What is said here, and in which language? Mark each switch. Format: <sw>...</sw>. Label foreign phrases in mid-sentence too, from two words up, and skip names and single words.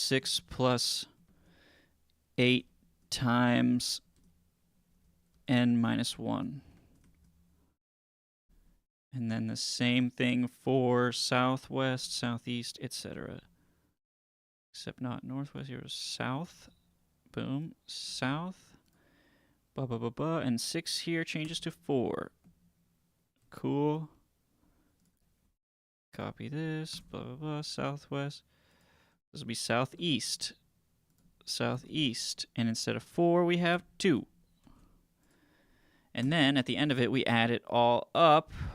<en>6 plus 8 times n minus 1. And then the same thing for southwest, southeast, etc. Except not northwest, here is south. Boom. South. Ba ba ba ba. And 6 here changes to 4. Cool. Copy this. Blah blah blah. Southwest. This will be southeast. Southeast. And instead of 4, we have 2. And then at the end of it, we add it all up.</en>